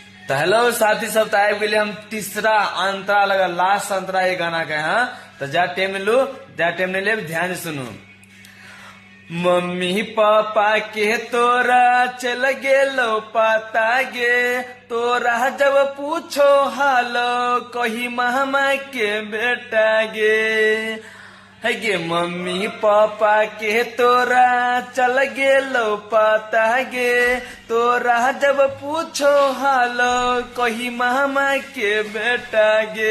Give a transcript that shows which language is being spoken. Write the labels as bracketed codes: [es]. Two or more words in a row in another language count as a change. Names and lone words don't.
[mag] तो हेलो साथी सब, तो आए गेली हम तीसरा अंतरा लगा, लास्ट अंतरा ये गाना के। हाँ तो जा टाइम लू, जा टाइम नहीं ले, ध्यान से सुनू। मम्मी पापा के तोरा चल गेलो पता गे, तोरा जब पूछो हालो कही मामा के बेटा गे। है गे मम्मी पापा के तोरा चल गेलो पता गे, तोरा जब पूछो हालो कही मामा के बेटा गे।